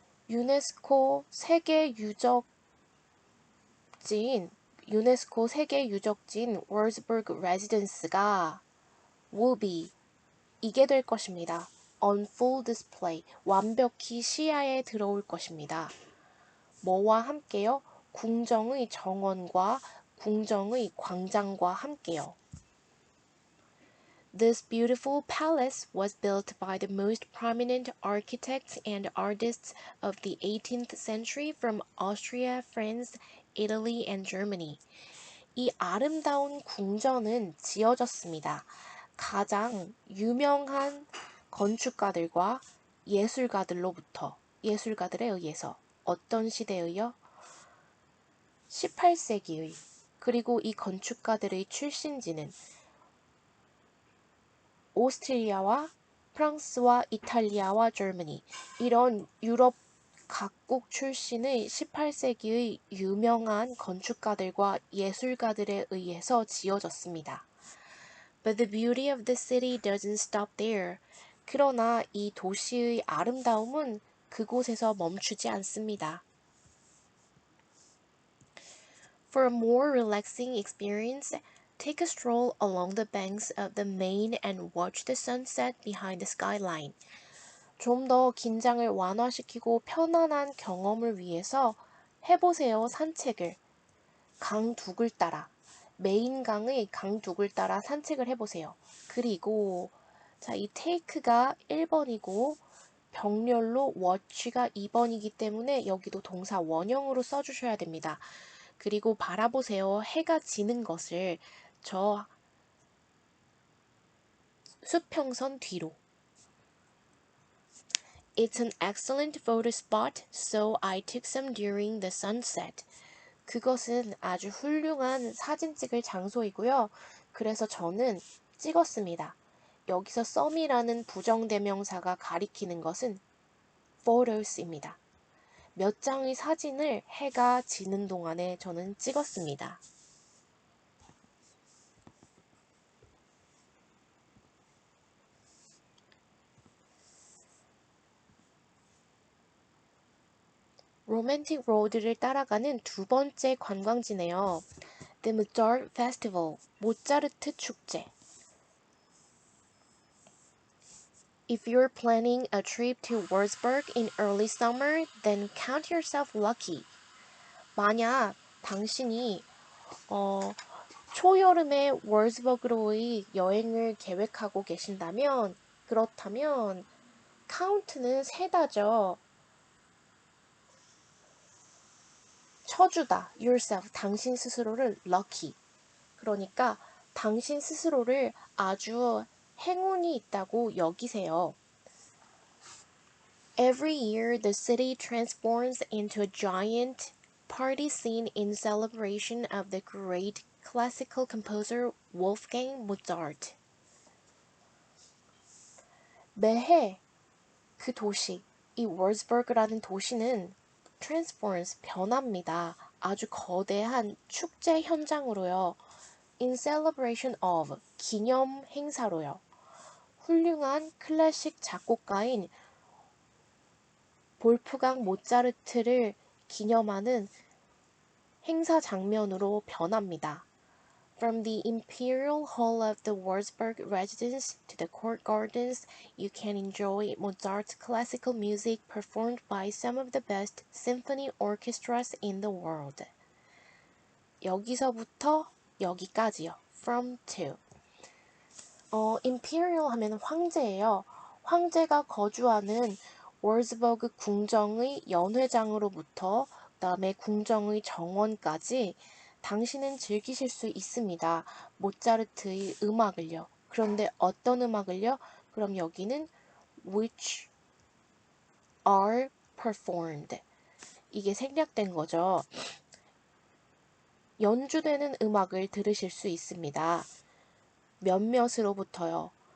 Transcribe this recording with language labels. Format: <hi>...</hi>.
<ko>유네스코 세계 유적지인 월스버그 레지던스가</ko> <en>will be</en> <ko>이게 될 것입니다.</ko> <en>on full display</en> <ko>완벽히 시야에 들어올 것입니다. 뭐와 함께요? 궁정의 정원과 궁정의 광장과 함께요.</ko> <en>This beautiful palace was built by the most prominent architects and artists of the 18th century from Austria, France, Italy, and Germany.</en> <ko>이 아름다운 궁전은 지어졌습니다. 가장 유명한 건축가들과 예술가들에 의해서 어떤 시대의요? 18세기의 그리고 이 건축가들의 출신지는 오스트리아와 프랑스와 이탈리아와 저머니 이런 유럽 각국 출신의 18세기의 유명한 건축가들과 예술가들에 의해서 지어졌습니다.</ko> <en>But the beauty of the city doesn't stop there.</en> <ko>그러나 이 도시의 아름다움은 그곳에서 멈추지 않습니다.</ko> <en>For a more relaxing experience, take a stroll along the banks of the Main and watch the sunset behind the skyline.</en> <ko>좀 더 긴장을 완화시키고 편안한 경험을 위해서 해보세요, 산책을. 강둑을 따라, 메인강의 강둑을 따라 산책을 해보세요. 그리고 자, 이 take가 1번이고 병렬로 watch가 2번이기 때문에 여기도 동사 원형으로 써주셔야 됩니다. 그리고 바라보세요. 해가 지는 것을 저 수평선 뒤로.</ko> <en>It's an excellent photo spot, so I took some during the sunset.</en> <ko>그것은 아주 훌륭한 사진 찍을 장소이고요. 그래서 저는 찍었습니다. 여기서 some이라는 부정대명사가 가리키는 것은 photos입니다. 몇 장의 사진을 해가 지는 동안에 저는 찍었습니다. 로맨틱 로드를 따라가는 두 번째 관광지네요.</ko> <en>The Mozart Festival,</en> <ko>모차르트 축제.</ko> <en>If you're planning a trip to Wurzburg in early summer, then count yourself lucky.</en> <ko>만약 당신이 초여름에 월스버그로의 여행을 계획하고 계신다면 그렇다면 count는 세다죠. 쳐주다, yourself, 당신 스스로를 lucky. 그러니까 당신 스스로를 아주 행운이 있다고 여기세요.</ko> <en>Every year, the city transforms into a giant party scene in celebration of the great classical composer Wolfgang Mozart.</en> <ko>매해 그 도시, 이 월즈버그라는 도시는 transforms, 변합니다. 아주 거대한 축제 현장으로요.</ko> <en>In celebration of,</en> <ko>기념 행사로요. 훌륭한 클래식 작곡가인 볼프강 모차르트를 기념하는 행사 장면으로 변합니다.</ko> <en>From the Imperial Hall of the Wurzburg residence to the court gardens, you can enjoy Mozart's classical music performed by some of the best symphony orchestras in the world.</en> <ko>여기서부터 여기까지요.</ko> <en>From to.</en> <ko>Imperial 하면 황제예요. 황제가 거주하는 월즈버그 궁정의 연회장으로부터 그다음에 궁정의 정원까지 당신은 즐기실 수 있습니다. 모차르트의 음악을요. 그런데 어떤 음악을요? 그럼 여기는</ko> <en>which are performed.</en> <ko>이게 생략된 거죠. 연주되는 음악을 들으실 수 있습니다. 몇몇으로부터요.</ko>